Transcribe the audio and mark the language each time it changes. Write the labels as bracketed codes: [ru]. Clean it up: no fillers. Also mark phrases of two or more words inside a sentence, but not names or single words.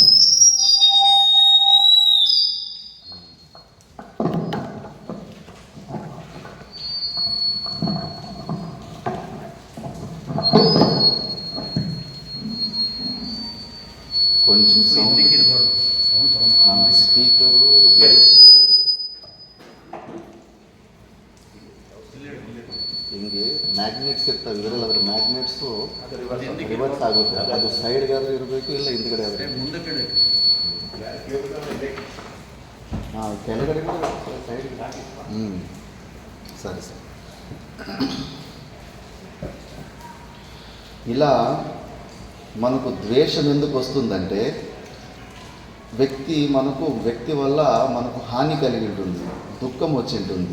[te] కొంచెం స్పీకరు [kn] ಹಿಂಗೆ ಮ್ಯಾಗ್ನೆಟ್ಸ್ ಇರ್ತವೆ, ಇದರಲ್ಲಿ ಅದರ ಮ್ಯಾಗ್ನೆಟ್ಸು ರಿವರ್ಸ್ ಆಗುತ್ತೆ. ಅದು ಸೈಡ್ಗಾದ್ರೆ ಇರಬೇಕು, ಇಲ್ಲ ಹಿಂದ್ಗಡೆ ಆದರೆ ಕೆಳಗಡೆ ಸೈಡ್. [te] సరే సరే. ఇలా మనకు ద్వేషం ఎందుకు వస్తుందంటే వ్యక్తి వల్ల మనకు హాని కలిగి ఉంటుంది, దుఃఖం వచ్చి ఉంటుంది.